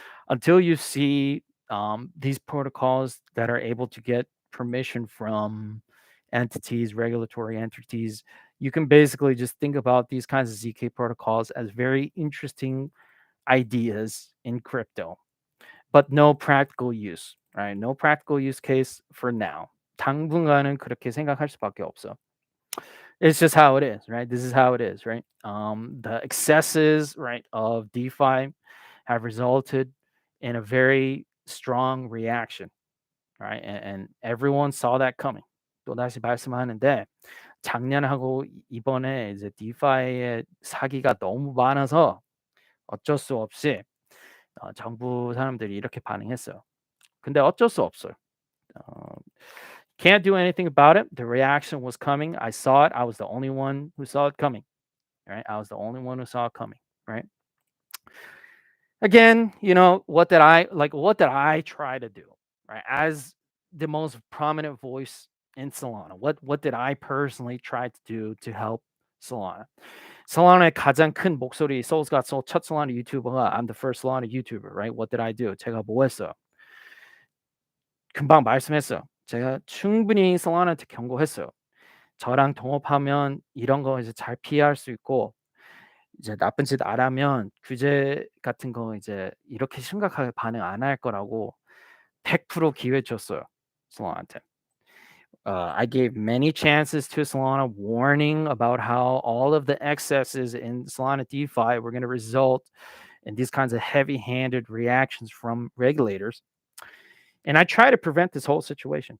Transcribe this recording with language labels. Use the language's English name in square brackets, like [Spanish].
[English] Until you see these protocols that are able to get permission from entities, regulatory entities, you can basically just think about these kinds of ZK protocols as very interesting ideas in crypto, but no practical use, right? No practical use case for now. [Korean] 당분간은 그렇게 생각할 수밖에 없어. [English] It's just how it is, right? This is how it is, right? The excesses, right, of DeFi have resulted in a very strong reaction, right? And everyone saw that coming. [Korean] 또다시 말씀하는데 작년하고 이번에 이제 DeFi의 사기가 너무 많아서 어쩔 수 없이 정부 사람들이 이렇게 반응했어요. 근데 어쩔 수 없어요. [English] Can't do anything about it. The reaction was coming. I saw it. I was the only one who saw it coming. Right? I was the only one who saw it coming. Right? Again, what did I try to do? Right? As the most prominent voice in Solana, what did I personally try to do to help Solana? [Korean] Solana의 가장 큰 목소리, Seoul'sGotSOL 첫 Solana 유튜버가 [English] I'm the first Solana YouTuber, right? What did I do? [Korean] 제가 뭐 했어요? 금방 말씀했어요. 제가 충분히 솔라나한테 경고했어요. 저랑 동업하면 이런 거 이제 잘 피할 수 있고 이제 나쁜 짓 안 하면 규제 같은 거 이제 이렇게 심각하게 반응 안 할 거라고 100% 기회 줬어요. 솔라나한테. [English] I gave many chances to Solana, warning about how all of the excesses in Solana DeFi were going to result in these kinds of heavy-handed reactions from regulators. And I try to prevent this whole situation.